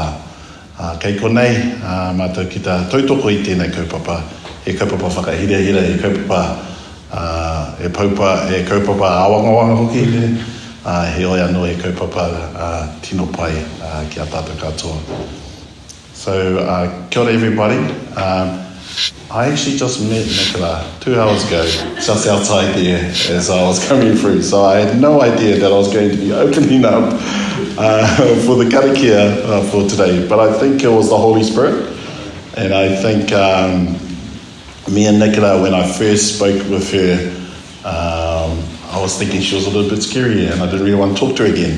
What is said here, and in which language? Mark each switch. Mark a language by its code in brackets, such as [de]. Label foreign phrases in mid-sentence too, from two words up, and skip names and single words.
[mi] Kei konei, mātou ki ta tautoko i tēnei kaupapa, e kaupapa whakahira, e kaupapa e kaupapa awangawanga hoki, he oi anō e kaupapa tino pai ki a tātou katoa. [en] So, [mi] kia ora [en] everybody. I actually just met Nicola 2 hours ago, just outside there as I was coming through. So I had no idea that I was going to be opening up for the Karakia for today. But I think it was the Holy Spirit. And I think me and Nicola, when I first spoke with her, I was thinking she was a little bit scary and I didn't really want to talk to her again.